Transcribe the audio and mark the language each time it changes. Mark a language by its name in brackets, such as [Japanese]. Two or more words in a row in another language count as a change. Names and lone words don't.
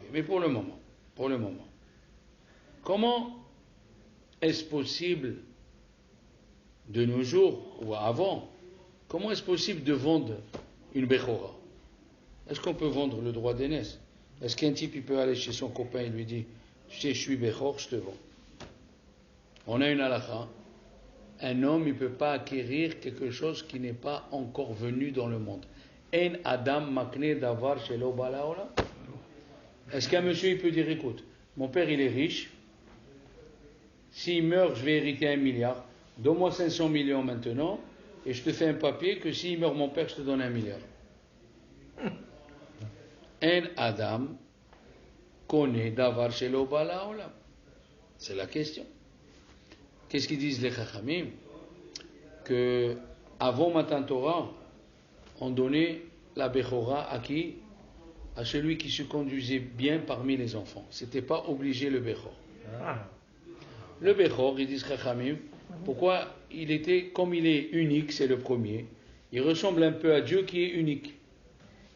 [French] Mais pour le moment, comment est-ce possible de nos jours, ou avant, comment est-ce possible de vendre une Bechora? Est-ce qu'on peut vendre le droit d'aînesse? Est-ce qu'un type il peut aller chez son copain et lui dit tu sais, je suis Bechor, je te vends? On a une halakha. Un homme il ne peut pas acquérir quelque chose qui n'est pas encore venu dans le monde. [Hebrew] אין אדם מקנה דבר שלא בא לעולם. [French] Est-ce qu'un monsieur il peut dire écoute, mon père il est riche, s'il meurt je vais hériter 1 milliard, donne-moi 500 millions maintenant et je te fais un papier que s'il meurt mon père je te donne 1 milliard. [Hebrew] אין אדם connaît דבר שלא בא לעולם. [French] C'est la question. Qu'est-ce qu'ils disent les Chachamim? Que avant [Hebrew] מתן תורה, [French] on donnait la Bechora à qui? À celui qui se conduisait bien parmi les enfants. C'était pas obligé le Bechor. Le Bechor, ils disent Chachamim, pourquoi il était, comme il est unique, c'est le premier, il ressemble un peu à Dieu qui est unique.